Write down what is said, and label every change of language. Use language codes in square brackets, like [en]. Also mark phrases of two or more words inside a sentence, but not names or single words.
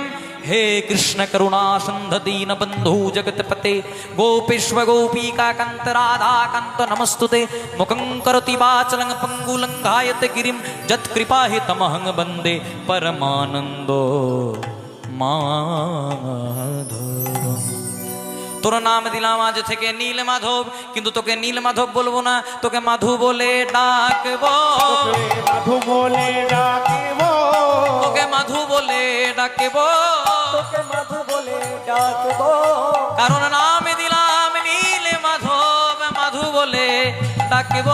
[sa] हे कृष्ण करुणा सिंध दीन बंधु जगतपते गोपेश्व गोपीका कांत राधा कांत नमस्तुते। मुखं करोति वाचलं पंगुलं गायते गिरिं यत्कृपा हि तमहं वन्दे परमानंदो माधवम्। [bn] তোর নাম দিলাম আজ থেকে নীল মাধব, কিন্তু তোকে নীল মাধব বলবো না, তোকে মাধু বলে ডাকবো। মাধু বলে ডাকিব, তোকে মাধু বলে ডাকবো, তোকে মাধু বলে ডাকবো। কারণ নাম দিলাম নীল মাধব, মাধু বলে ডাকবো।